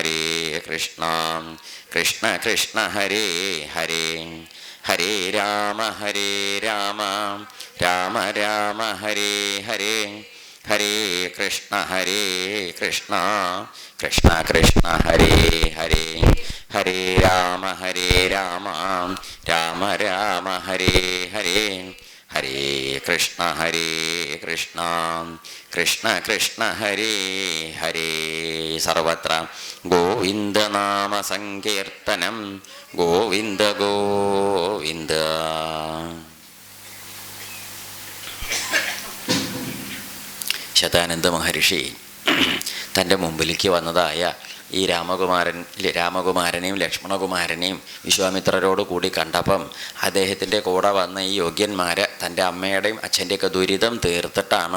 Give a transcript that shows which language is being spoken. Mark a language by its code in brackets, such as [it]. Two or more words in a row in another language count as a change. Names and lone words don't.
[sa] കൃഷ്ണ ഹരേ ഹരേ ഹരേ രാമ രാമ രാമ ഹരേ ഹരേ ഹരേ കൃഷ്ണ കൃഷ്ണ ഹരേ ഹരേ ഹരേ രാമ രാമ രാമ ഹരേ ഹരേ ഹരേ കൃഷ്ണ കൃഷ്ണ ഹരേ ഹരേ. സർവത്ര ഗോവിന്ദനാമ സങ്കീർത്തനം ഗോവിന്ദ ഗോവിന്ദ. [ml] ശതാനന്ദ മഹർഷി തൻ്റെ മുമ്പിലേക്ക് വന്നതായ ഈ രാമകുമാരനെയും ലക്ഷ്മണകുമാരനെയും വിശ്വാമിത്രരോട് കൂടി കണ്ടപ്പം അദ്ദേഹത്തിൻ്റെ കൂടെ വന്ന ഈ യോഗ്യന്മാരെ തൻ്റെ അമ്മയുടെയും അച്ഛൻ്റെയൊക്കെ ദുരിതം തീർത്തിട്ടാണ്